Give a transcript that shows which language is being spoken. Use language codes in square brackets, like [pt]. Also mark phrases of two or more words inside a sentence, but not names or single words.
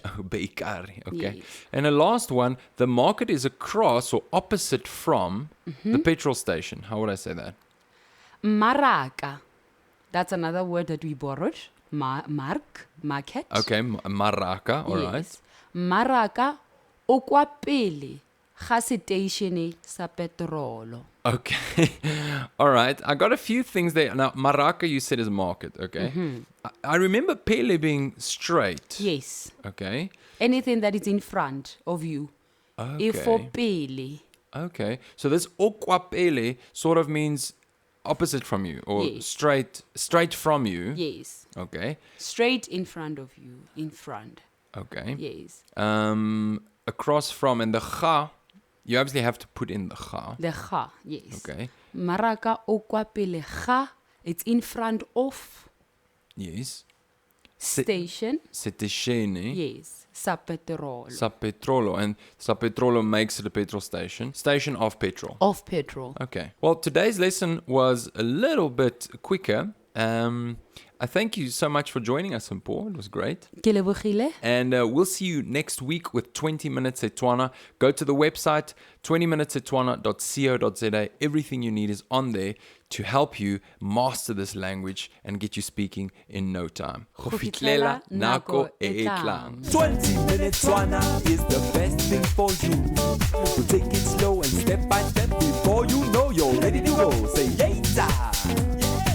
[en] Oh, bakery. Okay. Yes. And the last one, the market is across or opposite from the petrol station. How would I say that? [tn] Maraka. [en] That's another word that we borrowed. Market. Okay, maraka, all right. Yes. [tn] Maraka o kwa pele ga seteišene sa petrolo. [en] Okay. All right. I got a few things there. Now, maraka you said is market, okay? I remember pele being straight. Yes. Okay. Anything that is in front of you. Okay. For pele. Okay. So this okwapele sort of means opposite from you or Yes. straight from you. Yes. Okay. Straight in front of you. In front. Okay. Yes. Across from, and the cha, you obviously have to put in the cha. The ga. Yes. Okay. [tn] Maraka o kwa pele ga. [en] It's in front of Yes. station. [tn] Seteshene. [en] Yes. [tn] Sa petrolo. Sa petrolo. [en] And [tn] sa petrolo [en] makes it a petrol station. Station of petrol. Of petrol. Okay. Well, today's lesson was a little bit quicker. I thank you so much for joining us, Mpho. It was great. [tn] Ke lebogile. [en] And we'll see you next week with 20 Minute Setswana. Go to the website, 20minutesetswana.co.za. Everything you need is on there to help you master this language and get you speaking in no time. [tn] Go fihlela nako e [en] 20 Minute Setswana is the best thing for you. So take it slow and step by step before you know you're ready to go. Say, yay!